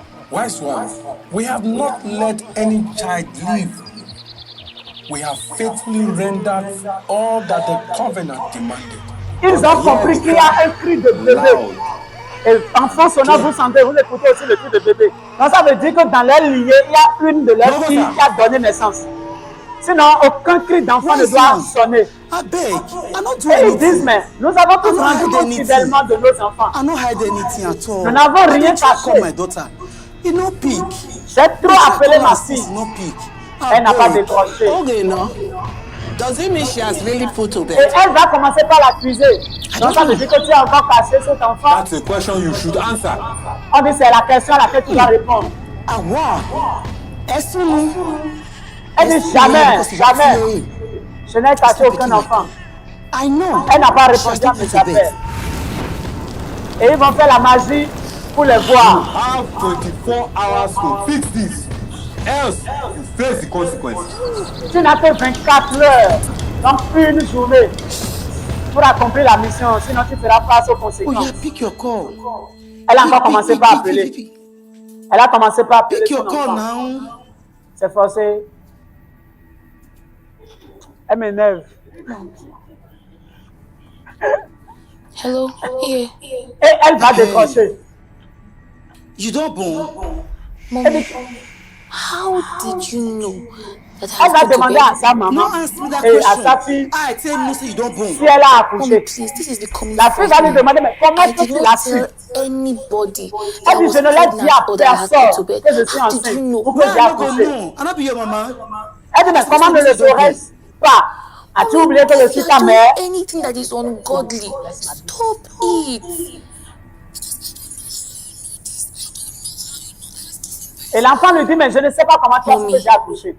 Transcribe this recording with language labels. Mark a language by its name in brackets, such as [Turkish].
[English] Wise one, we have not let any child live. We have faithfully rendered all that the covenant demanded. [French] Ils ont compris qu'il y a un cri de bébé. Et enfants sonnant, vous sentez, vous écoutez aussi le cri de bébé. Donc ça veut dire que dans leur lignée, il y a une de leurs filles qui a donné naissance. Sinon, aucun cri d'enfant ne doit sonner. Et ils disent, mais nous avons tous rendu compte fidèlement de nos enfants. Nous n'avons rien caché. J'ai trop appelé ma fille. Elle n'a pas décroché. [English] Does it mean she has really put to bed? [French] Et elle va commencer par l'accuser. Donc ça veut dire que tu as encore caché cet enfant. [English] That's a question you should answer. [French] On dit c'est la question à laquelle tu dois répondre. Ah wow. Est-ce nous? Elle dit jamais, jamais. Je n'ai caché aucun enfant. [English] I know. [French] Elle n'a pas répondu à mes appels. Et ils vont faire la magie pour les voir. [English] You have 24 hours to fix this. Else, you face the consequences. [French] Tu n'as que 24 heures, donc une journée, pour accomplir la mission. Sinon, tu feras face aux conséquences. [English] Oh, yeah, pick your call. [French] Elle a encore commencé par appeler. Elle a commencé par appeler. [English] Pick your call now. [French] C'est forcé. Elle m'énerve. [English] Hello, yeah. [French] Et elle va décrocher. [English] You don't bon. Mommy, how did you know that [French] Elle va demander à sa maman et à sa fille si elle a accouché. La fille va lui demander, mais comment est-ce que tu l'as su? [English] Anybody. [French] Elle dit, je ne l'ai dit à personne que je suis enceinte ou que j'ai accouché. Elle dit, mais comment ne le saurais-je pas? As-tu oublié que je suis ta mère? [English] Anything that is ungodly, stop it. [French] Et l'enfant lui dit, mais je ne sais pas comment tu as su que j'ai accouché.